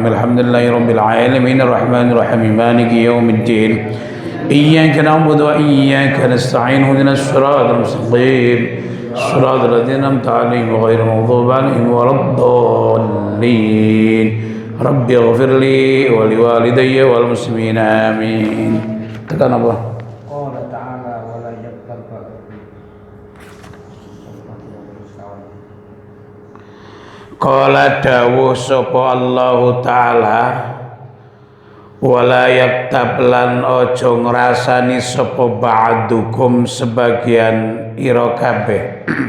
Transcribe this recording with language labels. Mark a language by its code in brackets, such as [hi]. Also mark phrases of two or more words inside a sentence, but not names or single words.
[ar] الحمد لله رب العالمين الرحمن الرحيم مالك يوم الدين إياك نعبد وإياك نستعين اهدنا الصراط المستقيم صراط الذين أنعمت عليهم غير المغضوب عليهم ولا الضالين. ربي اغفر لي ولوالدي والمسلمين آمين. [jv] Tekan apa? Qala dawuh sapa Allah Ta'ala [ar] ولا يغتب [jv] lan aja ngrasani sapa ba'dukum sebagian ira kabeh